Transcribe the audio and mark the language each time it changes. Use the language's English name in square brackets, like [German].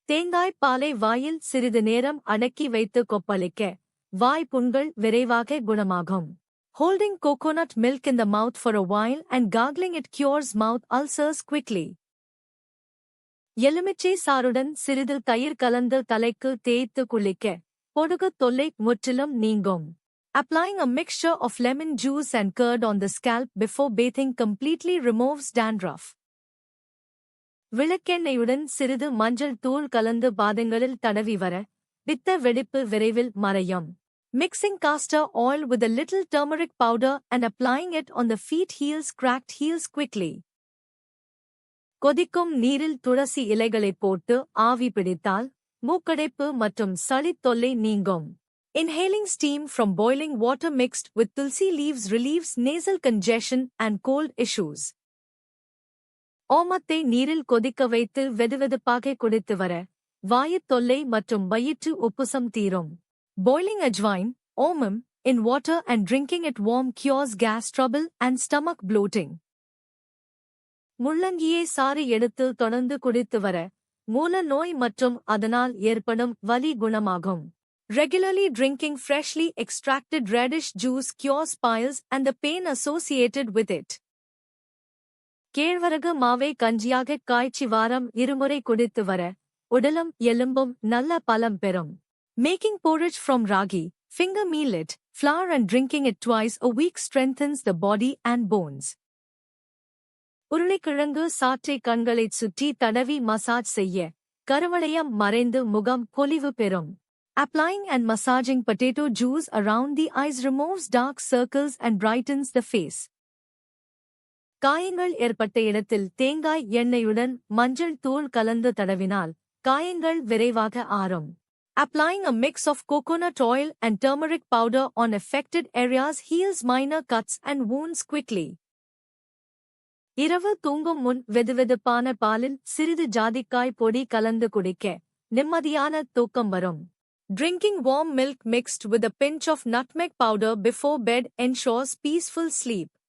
[Tamil] தேங்காய் பாலை வாயில் சிறிது நேரம் அடக்கி வைத்து கொப்பளிக்க வாய் புண்கள் விரைவாக குணமாகும். [English] Holding coconut milk in the mouth for a while and gargling it cures mouth ulcers quickly. [Tamil] எலுமிச்சை சாறுடன் சிறிது தயிர் கலந்து தலைக்கு தேய்த்து குளிக்க பொடுகு தொல்லை முற்றிலும் நீங்கும். [English] Applying a mixture of lemon juice and curd on the scalp before bathing completely removes dandruff. [Tamil] விளக்கெண்ணெயுடன் சிறிது மஞ்சள் தூள் கலந்து பாதங்களில் தடவி வர பித்த வெடிப்பு விரைவில் மறையும். [English] Mixing castor oil with a little turmeric powder and applying it on the feet heals cracked heels quickly. [Tamil] கொதிக்கும் நீரில் துளசி இலைகளைப் போட்டு ஆவி பிடித்தால் மூக்கடைப்பு மற்றும் சளித் தொல்லை நீங்கும். [English] Inhaling steam from boiling water mixed with tulsi leaves relieves nasal congestion and cold issues. [Tamil] ஓமத்தை நீரில் கொதிக்க வைத்து வெதுவெதுப்பாக குடித்து வர வாயுத் தொல்லை மற்றும் வயிற்று உப்புசம் தீரும். [English] Boiling ajwain, omam, in water and drinking it warm cures gas trouble and stomach bloating. [Tamil] முள்ளங்கியை சாறு எடுத்து தொடர்ந்து குடித்து வர மூல நோய் மற்றும் அதனால் ஏற்படும் வலி குணமாகும். [English] Regularly drinking freshly extracted radish juice cures piles and the pain associated with it. [Tamil] கேழ்வரகு மாவை கஞ்சியாக காய்ச்சி வாரம் இருமுறை குடித்து வர உடலும் எலும்பும் நல்ல பலம் பெறும். [English] Making porridge from ragi, finger millet, flour and drinking it twice a week strengthens the body and bones. [Tamil] உருளைக்கிழங்கு சாற்றை கண்களைச் சுற்றி தடவி மசாஜ் செய்ய கருவளையம் மறைந்து முகம் பொலிவு பெறும். [English] Applying and massaging potato juice around the eyes removes dark circles and brightens the face. [Tamil] காயங்கள் ஏற்பட்ட இடத்தில் தேங்காய் எண்ணெயுடன் மஞ்சள் தூள் கலந்து தடவினால் காயங்கள் விரைவாக ஆறும். [English] Applying a mix of coconut oil and turmeric powder on affected areas heals minor cuts and wounds quickly. [Tamil] இரவு தூங்கும் முன் வெதுவெதுப்பான பாலில் சிறிது ஜாதிக்காய் பொடி கலந்து குடிக்க நிம்மதியான தூக்கம் வரும். [English] Drinking warm milk mixed with a pinch of nutmeg powder before bed ensures peaceful sleep.